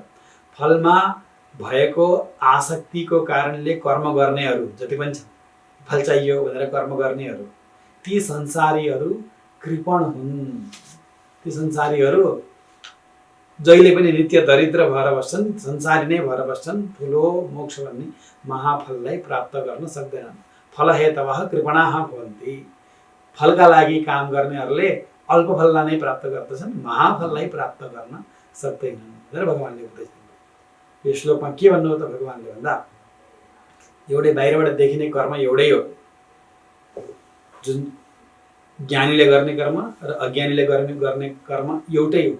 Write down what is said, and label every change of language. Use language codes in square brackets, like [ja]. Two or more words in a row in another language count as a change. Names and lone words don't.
[ne] फलमा भएको आसक्तिको कारणले कर्म गर्नेहरू जति पनि छन्, फल चाहियो भनेर कर्म गर्नेहरू, ती संसारीहरू कृपण हुन्। ती संसारीहरू जहिले पनि नित्य दरिद्र भएर बस्छन्, संसारी नै भएर बस्छन्, ठुलो मोक्ष भन्ने महाफललाई प्राप्त गर्न सक्दैनन्। [sa] फल हेतवः कृपणाः भवन्ति। [ne] फलका लागि काम गर्नेहरूले अल्प फललाई नै प्राप्त गर्दछन्, महाफललाई प्राप्त गर्न सक्दैनन् भनेर भगवानले उपदेश दिनुभयो। यो श्लोकमा के भन्नु हो त भगवानले भन्दा, एउटै बाहिरबाट देखिने कर्म एउटै हो। जुन ज्ञानीले गर्ने कर्म र अज्ञानीले गर्ने कर्म एउटै हो।